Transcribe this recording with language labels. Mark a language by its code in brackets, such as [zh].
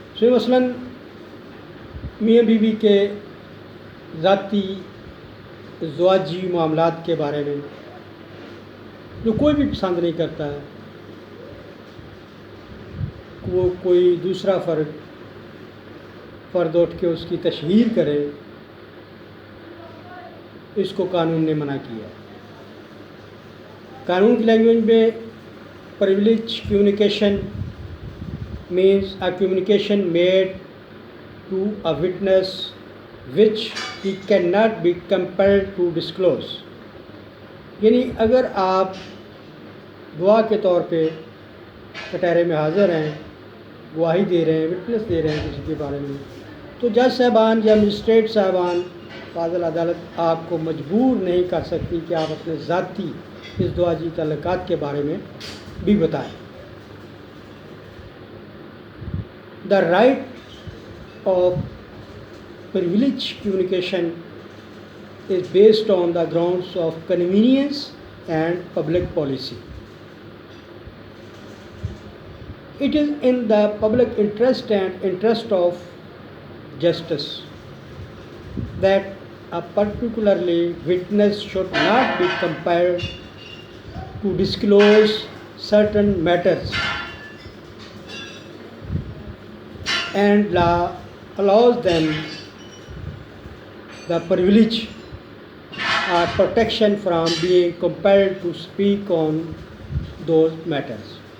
[ur] مثلاً میاں بیوی کے ذاتی زواجی معاملات کے بارے میں جو کوئی بھی پسند نہیں کرتا ہے وہ کوئی دوسرا فرد اٹھ کے اس کی تشہیر کرے، اس کو قانون نے منع کیا. قانون کی لینگویج میں پرویلیج communication [en] means a communication made to a witness which he cannot be compelled to disclose. [ur] یعنی اگر آپ گواہ کے طور پہ کٹہرے میں حاضر ہیں، گواہی دے رہے ہیں، وٹنس دے رہے ہیں کسی کے بارے میں، تو جج صاحبان یا مجسٹریٹ صاحبان فاضل عدالت آپ کو مجبور نہیں کر سکتی کہ آپ اپنے ذاتی ازدواجی تعلقات کے بارے میں بھی بتائیں. [en] The right of privileged communication is based on the grounds of convenience and public policy. It is in the public interest and interest of justice that a particularly witness should not be compelled to disclose certain matters, and law allows them the privilege or protection from being compelled to speak on those matters.